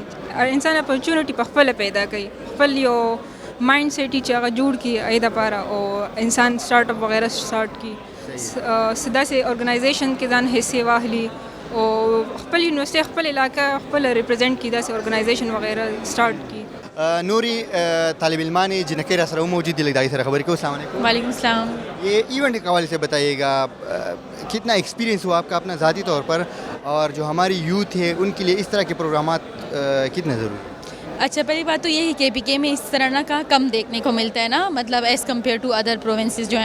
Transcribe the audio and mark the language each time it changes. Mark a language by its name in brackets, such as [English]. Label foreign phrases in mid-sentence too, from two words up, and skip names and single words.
[Pashto] انسان اپرچونټي په خپله پیدا کوي، خپل یو [English] mind set [Pashto] چې هغه جوړ کړي هغې دپاره او انسان [English] start up [Pashto] وغیره سټارټ کړي، داسې ارګنایزیشن کې ځان حصې واخلي او خپل یونیورسټۍ خپل علاقه خپل ریپرزینټ کړي، داسې ارګنایزیشن وغیره سټارټ کړي. نوری طالب علمانی جنکۍ را سره موجود دي، لږ د هغې سره خبرې کوو. [Arabic] السلام علیکم. وعلیکم السلام. [Urdu] یہ ایونٹ کے حوالے سے بتائیے گا کتنا ایکسپیرینس ہوا آپ کا اپنا ذاتی طور پر، اور جو ہماری یوتھ ہے ان کے لیے اس طرح کے پروگرامات کتنے ضروری؟ اچھا، پہلی بات تو یہ ہے کہ KPK میں اس طرح کا کم دیکھنے کو ملتا ہے نا، مطلب [English] as compare to other provinces [Urdu] جو ہیں.